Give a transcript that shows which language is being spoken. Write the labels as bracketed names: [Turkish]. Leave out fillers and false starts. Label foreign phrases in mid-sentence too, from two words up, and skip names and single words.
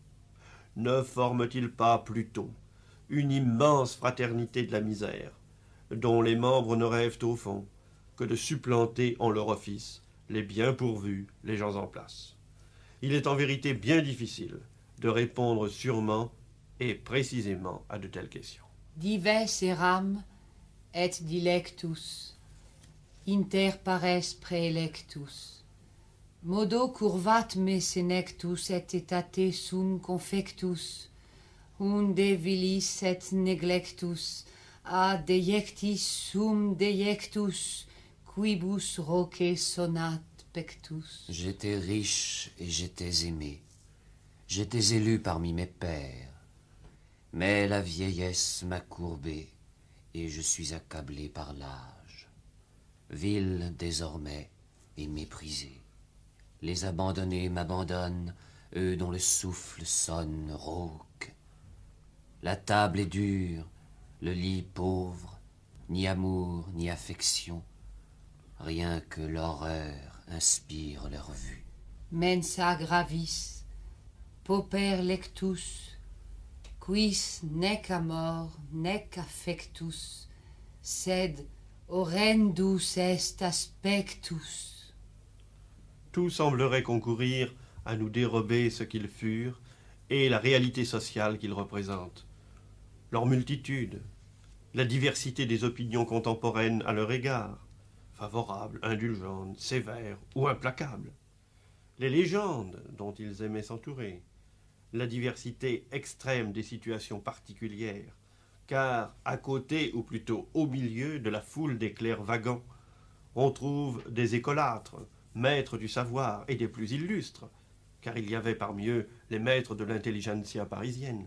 [French] Ne forment-ils pas plutôt une immense fraternité de la misère, dont les membres ne rêvent au fond que de supplanter en leur office les bien pourvus, les gens en place? Il est en vérité bien difficile de répondre sûrement et précisément à de telles questions. [Latin] Dives eram et dilectus, inter pares praelectus, modo curvat me senectus et etate sum confectus, unde vilis et neglectus, a deiectis sum deiectus, quibus roque sonat pectus. [French] J'étais riche et j'étais aimé. J'étais élu parmi mes pères. Mais la vieillesse m'a courbé et je suis accablé par l'âge. Vil désormais et méprisé. Les abandonnés m'abandonnent, eux dont le souffle sonne rauque. La table est dure, le lit pauvre, ni amour ni affection. Rien que l'horreur inspire leur vue. [Latin] Mensa gravis, pauper lectus, quis nec amor nec affectus, sed horrendus est aspectus. [French] Tout semblerait concourir à nous dérober ce qu'ils furent et la réalité sociale qu'ils représentent. Leur multitude, la diversité des opinions contemporaines à leur égard, favorables, indulgentes, sévères ou implacables, les légendes dont ils aimaient s'entourer, la diversité extrême des situations particulières, car à côté, ou plutôt au milieu de la foule des clercs vagants, on trouve des écolâtres, maîtres du savoir et des plus illustres, car il y avait parmi eux les maîtres de l'intelligentsia parisienne.